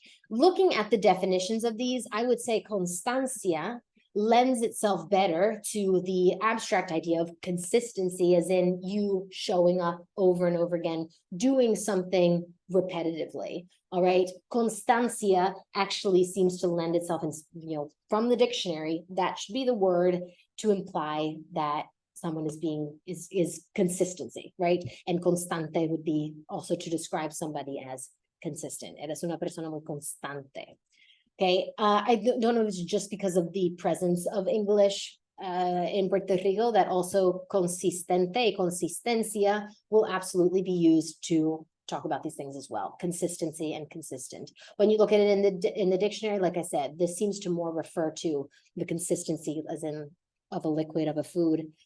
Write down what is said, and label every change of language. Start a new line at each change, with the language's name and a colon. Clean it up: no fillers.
English: Looking at the definitions of these, I would say constancia lends itself better to the abstract idea of consistency, as in you showing up over and over again, doing something repetitively. All right. Constancia actually seems to lend itself, from the dictionary, that should be the word to imply that someone is consistency, right? And constante would be also to describe somebody as consistent.
Spanish: Eres una persona muy constante.
English: Okay, I don't know if it's just because of the presence of English in Puerto Rico that also consistente, consistencia will absolutely be used to talk about these things as well. Consistency and consistent. When you look at it in the dictionary, like I said, this seems to more refer to the consistency as in of a liquid, of a food.